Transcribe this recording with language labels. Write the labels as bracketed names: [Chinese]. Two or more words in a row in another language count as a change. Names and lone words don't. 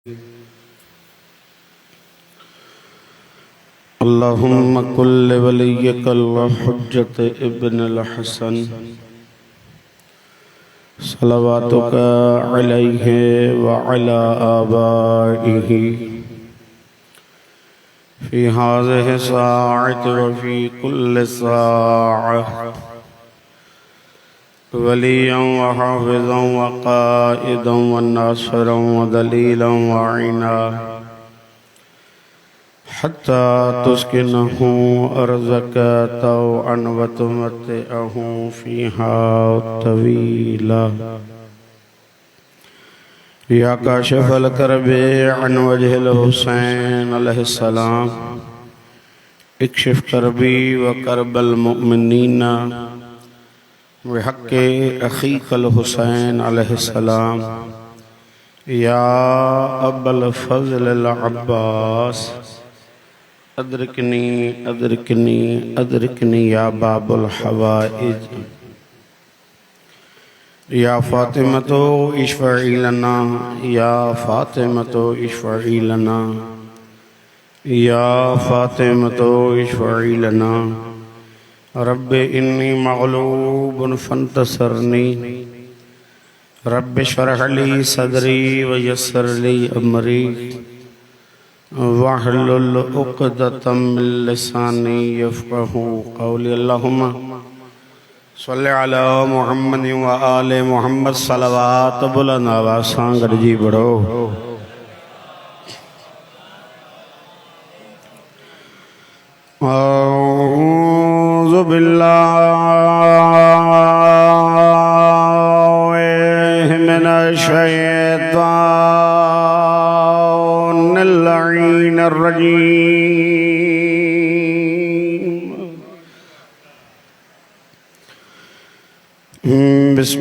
[Arabic] اللهم كن لوليك الحجة ابن الحسن صلواتك عليه وعلى آبائه في هذه الساعة وفي كل ساعة وليا وحافظا وقائدا وناصرا ودليلا وعينا حتى تسكنه أرضك طوعا وتمتعه فيها طويلا يا كاشف الكرب عن وجه الحسين عليه السلام اكشف كربي وكرب المؤمنين بحق أخيك الحسين عليه السلام يا أبا الفضل عباس أدركني أدركني أدركني يا باب الحوائج يا فاطمة اشفعي لنا يا فاطمة اشفعي لنا يا فاطمة اشفعي لنا رب إني مغلوب فانتصر رب اشرح لي صدري ويسر لي أمري واحلل عقدة من لساني يفقهوا قولي. اللهم صل على محمد وآل محمد [Sindhi] सलवात बुलंद आवाज़ सां गॾिजी पढ़ो। [Arabic] أعوذ بالله من الشيطان اللعين الرجيم.